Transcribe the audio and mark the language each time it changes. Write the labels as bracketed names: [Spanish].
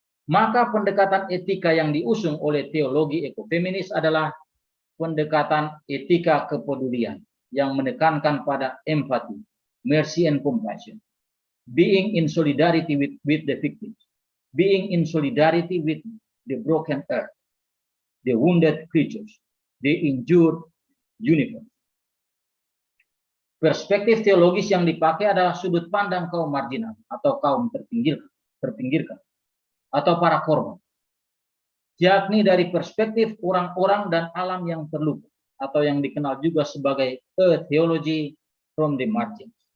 [Indonesian] Maka pendekatan etika yang diusung oleh teologi ekofeminis adalah pendekatan etika kepedulian yang menekankan pada empati, [English] mercy and compassion, being in solidarity with the victims, being in solidarity with the broken earth, the wounded creatures, the injured universe. [Indonesian] Perspektif teologis yang dipakai adalah sudut pandang kaum marginal atau kaum terpinggirkan atau para korban, yakni dari perspektif orang-orang dan alam yang terluka atau yang dikenal juga sebagai [English] a theology from the margins.